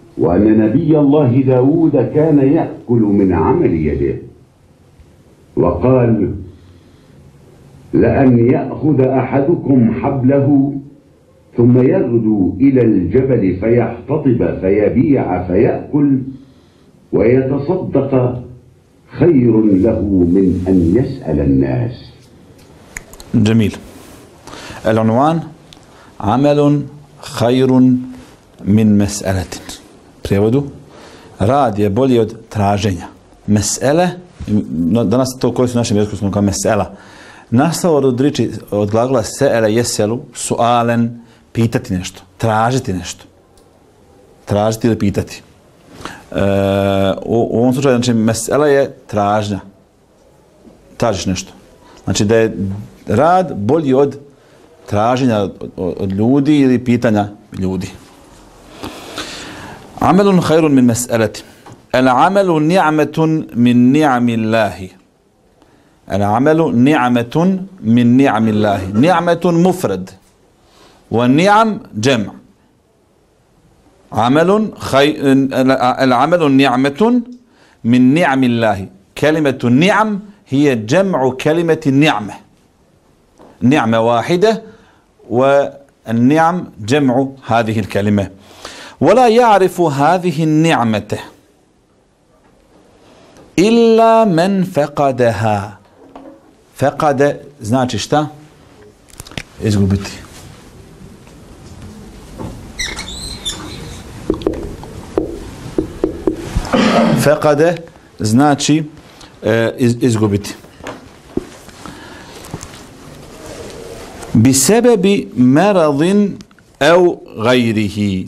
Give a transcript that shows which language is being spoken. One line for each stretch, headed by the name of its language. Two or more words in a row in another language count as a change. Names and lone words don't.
Arabic: وأن نبي الله داود كان يأكل من عمل يده، وقال: لأن يأخذ أحدكم حبله ثم يغدو إلى الجبل فيحتطب فيبيع فيأكل ويتصدق خير له من أن يسأل الناس. جميل. العنوان: عمل خير من مسألة.
Bosnian: Prijevodu: rad je bolji od traženja. Mesele, danas to koji su našem jeziku smo kao mesela. Nastalo od riječi, od glagola
Arabic: سأل يسأل سؤالا,
Bosnian: pitati nešto, tražiti nešto. Tražiti ili pitati. U ovom slučaju, znači, mesela je tražnja. Tražiš nešto. Znači da je rad bolji od traženja od ljudi ili pitanja ljudi.
Arabic: عمل خير من مسألة. العمل نعمة من نعم الله. العمل نعمة من نعم الله. نعمة مفرد. ونعم جمع'. العمل نعمة من نعم الله. كلمة النعم هي جمع كلمة النعمة. نعمة واحدة والنعم جمع هذه الكلمة. ولا يعرف هذه النعمة إلا من فقدها.
Bosnian: فقد znači šta? Izgubiti. Fekade znači izgubiti.
Arabic: بسبب مرض أو غيره.